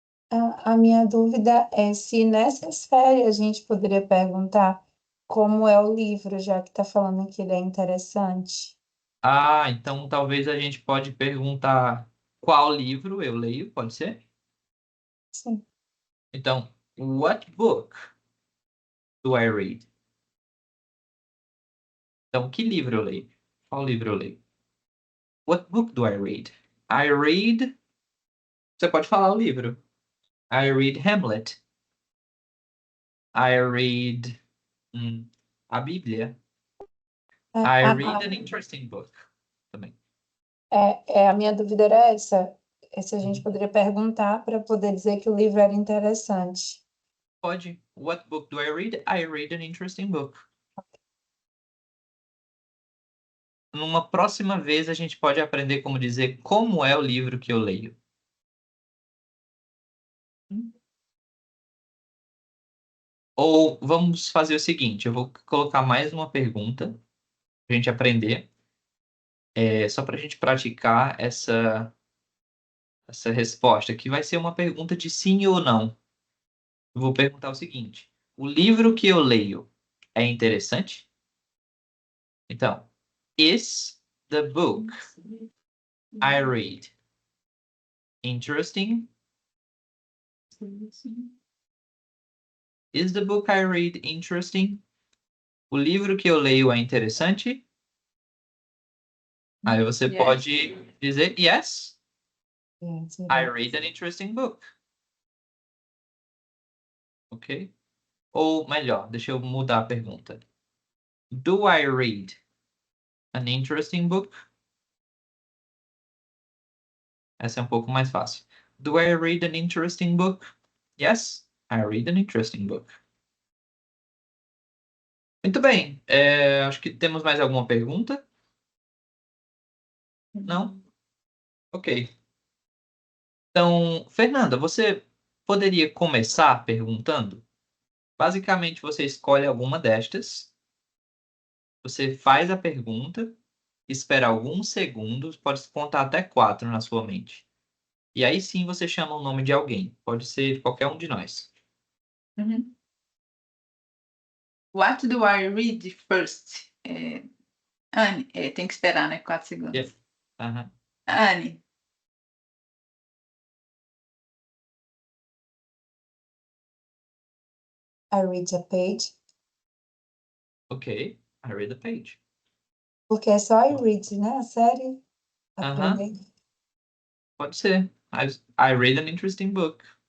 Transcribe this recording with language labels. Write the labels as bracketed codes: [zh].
[pt] A minha dúvida é se nessa série a gente poderia perguntar como é o livro, já que está falando que ele é interessante. Então talvez a gente pode perguntar qual livro eu leio, pode ser? Sim. [en] Então, what book do I read? [pt] Então, que livro eu leio? Qual livro eu leio? [en] What book do I read? I read... [pt] Você pode falar o livro. [en] I read Hamlet. I read a Bíblia. I read an interesting book. [pt] Também. A minha dúvida era essa. Se a gente poderia perguntar para poder dizer que o livro era interessante. [en] Pode. What book do I read? I read an interesting book. [pt] Numa próxima vez a gente pode aprender como dizer como é o livro que eu leio. Ou vamos fazer o seguinte, eu vou colocar mais uma pergunta para a gente aprender. Só para a gente praticar essa resposta, que vai ser uma pergunta de sim ou não. Eu vou perguntar o seguinte: o livro que eu leio é interessante? [en] Então, is the book I read interesting? Is the book I read interesting? [pt] O livro que eu leio é interessante? Aí você [en] Yes. [pt] pode dizer yes, [en] Yes, I read an interesting book. Ok? [pt] Ou melhor, deixa eu mudar a pergunta. [en] Do I read an interesting book? [pt] Essa é um pouco mais fácil. [en] Do I read an interesting book? Yes, I read an interesting book. [pt] Muito bem. Acho que temos mais alguma pergunta? Não? Ok. Então, Fernanda, você poderia começar perguntando? Basicamente, você escolhe alguma destas, você faz a pergunta, espera alguns segundos, pode contar até 4 na sua mente. E aí sim você chama o nome de alguém. Pode ser qualquer um de nós. [en] Uhum. What do I read first? [pt] Anne, tem que esperar, né? 4 segundos. Yeah. Aham. Anne, [en] I read a page. Ok. I read the page. [pt] Porque é só [en] I read, [pt] né? A série. A Aham. primeira. Pode ser. [en] I read an interesting book.